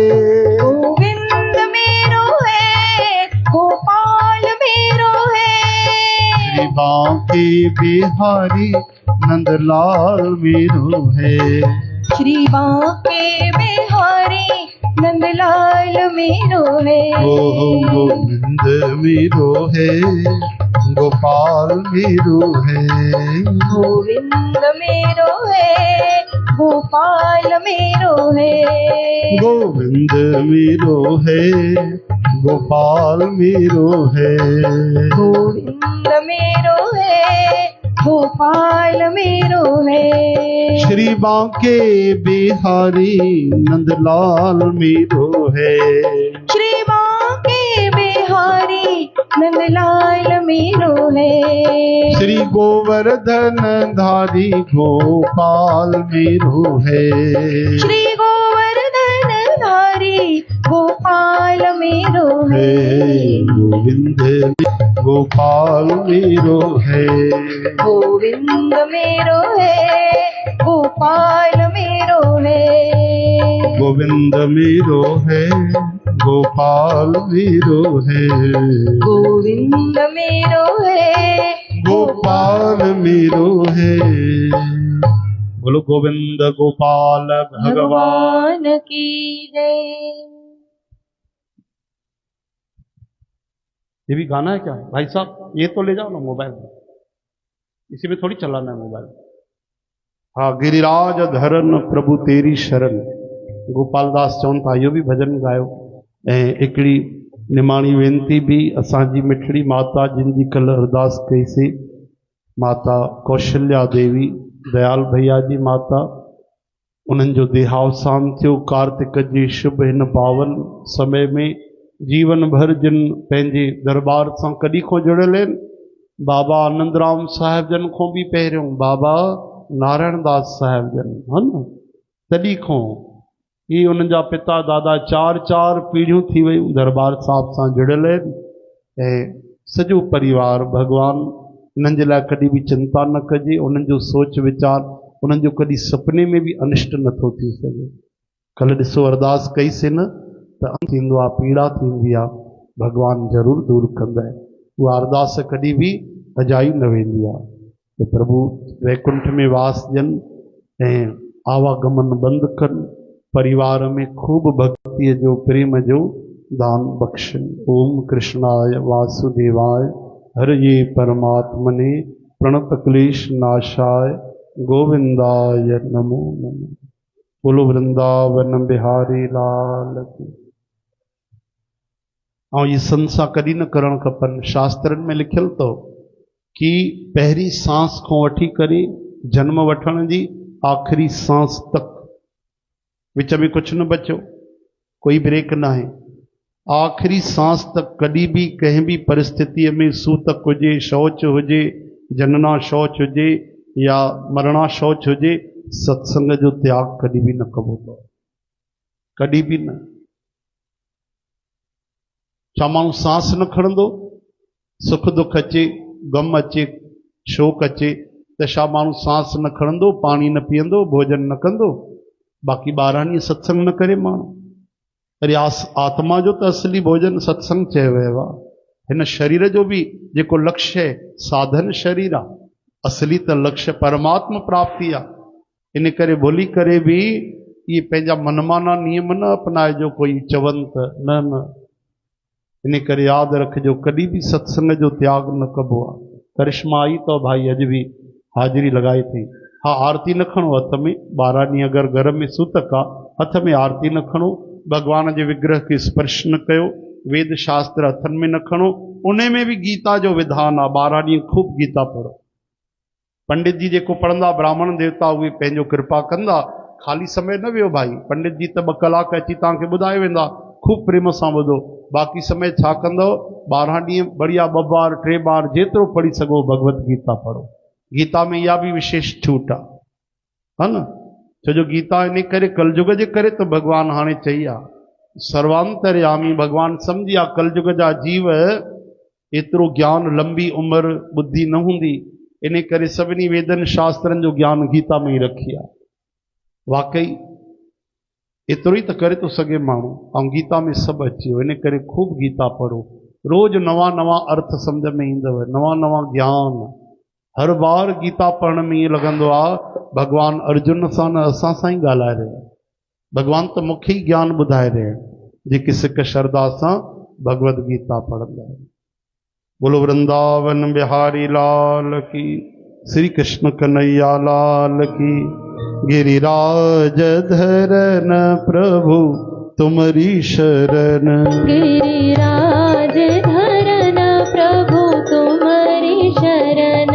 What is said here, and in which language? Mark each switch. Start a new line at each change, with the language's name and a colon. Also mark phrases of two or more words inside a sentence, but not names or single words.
Hindi: गोविंद मेरो है, गोपाल मेरो है। श्री बांके बिहारी नंदलाल मेरो है। श्री बांके बिहारी नंदलाल मेरो है। गोविंद मेरो है, गोपाल मेरो है। गोविंद मेरो है, गोपाल मेरो है। गोविंद मेरो है, गोपाल मेरो है। गोविंद मेरो है, गोपाल मेरो है। श्री बांके बिहारी नंदलाल मेरो है। श्री बांके बिहारी नंदलाल मेरो है। श्री गोवर्धन धारी गोपाल मेरो है। श्री गोवर्धन धारी गोपाल मेरो है। गोविंद गोपाल मेरो है। गोविंद मेरो है, गोपाल मेरो है। गोविंद मेरो है, गोपाल मेरो है। गोविंद मेरो है, गोपाल मेरो है। बोलो गोविंद गोपाल भगवान। भगवान की जय। ये भी गाना है क्या भाई साहब? ये तो ले जाओ ना मोबाइल में, इसी में थोड़ी चलाना है मोबाइल। हाँ, गिरिराज धरन प्रभु तेरी शरण।
Sindhi: गोपाल दास चवनि था इहो भी भजन गायो। ऐं हिकिड़ी निमाणी वेनती भी असांजी मिठड़ी माता जिन जी कल्ह अरदास कईसीं, माता कौशल्या देवी दयाल भैया जी माता, उन्हनि जो देहावसान थियो कार्तिक जी शुभ हिन पावन समय में। जीवन भर जिन पंहिंजे दरबार सां कॾहिं खां जुड़ियल आहिनि, बाबा आनंदराम साहिब जन खां बि पहिरियों बाबा नारायण दास साहिब जन, है न, तॾहिं खां ही उन्हनि जा पिता दादा चार चार पीढ़ियूं थी वियूं दरबार साहिब सां जुड़ियल आहिनि। ऐं सॼो परिवार भॻवानु उन्हनि जे लाइ कॾहिं बि चिंता न कजे, उन्हनि जो सोच वीचार उन्हनि जो कॾहिं सुपिने में बि अनिष्ट नथो थी सघे। कल्ह ॾिसो अरदास कईसीं न त थींदो आहे, पीड़ा थींदी आहे, भॻवानु ज़रूरु दूरि कंदा आहिनि। उहा अरदास कॾहिं बि अजाई न वेंदी आहे। त प्रभु वैकुंठ में वास ॾियनि ऐं आवागमन बंदि कनि, परिवार में खूब भक्तीअ जो प्रेम जो दान बख़्शनि।
Sanskrit: ओम कृष्णाय वासुदेवाय हरये परमात्मने प्रणत क्लेश नाशाय गोविंदाय नमो नमः।
Hindi: बोलो वृंदावन बिहारी लाल की।
Sindhi: ऐं ये संसा कॾहिं न करणु खपनि। शास्त्रनि में लिखियलु अथव कि पहिरीं सांस खां वठी करे जन्म वठण जी आख़िरी सांस तक विच में कुछ न बचो, कोई ब्रेक ना है।
Hindi: आखिरी सांस तक कभी भी कहीं भी परिस्थिति में
Sindhi: सूतक हुजे, शौच हुजे, जनना शौच हुजे या मरणा शौच हुजे, सत्संग जो त्याग
Hindi: कभी भी
Sindhi: न कबो,
Hindi: कभी भी
Sindhi: न। छा माण्हू सांस न खणंदो? सुख दुख अचे, गम अचे, शोक अचे त छा माण्हू सांस न खणंदो, पाणी न पीअंदो, भोजन न कंदो? बाक़ी 12 ॾींहं सत्संग न करे माण्हू। अरे आत्मा जो त असली भोजन सत्संग चयो वियो आहे। हिन शरीर जो बि जेको लक्ष्य आहे साधन शरीर आहे, असली त लक्ष्य परमात्मा प्राप्ति आहे। इन करे भुली करे बि इहे पंहिंजा मनमाना नियम न अपनाइजो कोई चवनि त न न। इन करे यादि रखिजो कॾहिं बि सत्संग जो त्याग न कबो आहे। करिश्मा आई तो भाई अॼु बि हाज़िरी लगाई थी। हाँ, आरती न खणो हथ में, 12 ॾींहं अगरि घर में सूतक आहे हथ में आरती न खणो, भगवान जे विग्रह खे स्पर्श न कयो, वेद शास्त्र हथनि में न खणो। उन में बि गीता जो विधान आहे, 12 ॾींहं खूब गीता पढ़ो। पंडित जी जेको पढ़ंदा ब्राह्मण देवता उहे पंहिंजो कृपा कंदा, ख़ाली समय न वियो भाई। पंडित जी त 2 कलाक अची तव्हांखे ॿुधाए वेंदा, खूब प्रेम सां ॿुधो। बाक़ी समय छा कंदव? 12 ॾींहं बढ़िया 2 बार 3 बार जेतिरो पढ़ी सघो भगवत गीता पढ़ो। गीता में इहा बि विशेष छूट आहे, है न? छो जो गीता इन करे कलयुग जे करे तो भगवान हाणे चई आहे सर्वांतरयामी। भगवान सम्झी आहे कलयुग जा जीव एतिरो ज्ञान, लंबी उम्र, बुद्धि न हूंदी, इन करे सभिनी वेदनि शास्त्रनि जो ज्ञान गीता में ई रखी आहे। वाकई एतिरो ई त करे थो सघे माण्हू, ऐं गीता में सभु अची वियो। इन करे खूब गीता पढ़ो, रोज़ नवां नवां अर्थ सम्झ में ईंदव, नवां नवां ज्ञान। हर बार गीता पढ़ण में ईअं लॻंदो आहे भगवान अर्जुन सां न असां सां ई ॻाल्हाए रहिया आहिनि। भगवान त मूंखे ई ज्ञान ॿुधाए रहिया आहिनि जेके सिक श्रद्धा सां भगवत गीता पढ़ंदा आहिनि।
Hindi: बोलो वृंदावन बिहारी लाल की, श्री कृष्ण कन्हैया लाल की। गिरिराज धरन प्रभु तुम्हारी शरण, गिरिराज धरन प्रभु तुम्हारी शरण,